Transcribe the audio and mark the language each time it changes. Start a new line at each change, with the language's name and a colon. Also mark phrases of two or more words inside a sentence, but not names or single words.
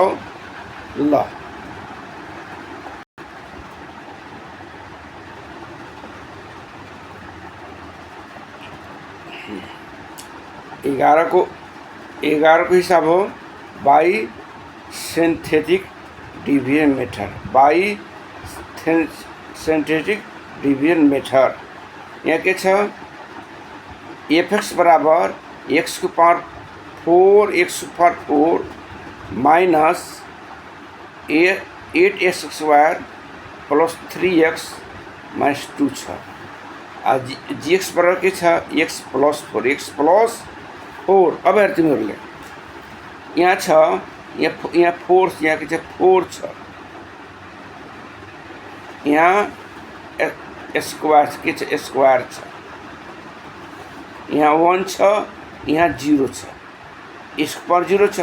Nepali: ल 11 को हिसाब हो
English: by synthetic division method synthetic division method.
Nepali: यहाँ के छ एफएक्स बराबर एक्स को पावर 4 एक्स पर 4 माइनस 8x
English: square plus
Nepali: 3x माइनस 2 छ। जीएक्स बराबर के छ
English: x plus
Nepali: 4
English: x plus
Nepali: 4। अब हेर तिमीहरूले यहाँ छ यहाँ 4 यहाँ के छ 4 छ यहाँ स्क्वायर के छ स्क्वायर छ यहाँ 1 छ यहाँ 0 छ
Hindi: इसको पर
Nepali: 0 छ।